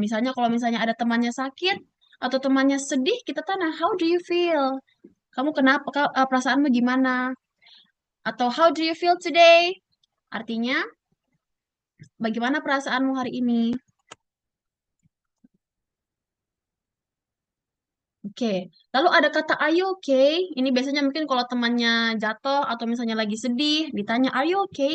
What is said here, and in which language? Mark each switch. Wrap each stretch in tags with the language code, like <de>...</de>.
<id>Misalnya kalau misalnya ada temannya sakit atau temannya sedih, kita tanya,</id> <en>how do you feel?</en> <id>Kamu kenapa? Perasaanmu gimana?</id> <en>Atau how do you feel today?</en> <id>Artinya, bagaimana perasaanmu hari ini? Oke, lalu ada kata</id> <en>are you okay?</en> <id>Ini biasanya mungkin kalau temannya jatuh atau misalnya lagi sedih, ditanya</id> <en>are you okay?</en>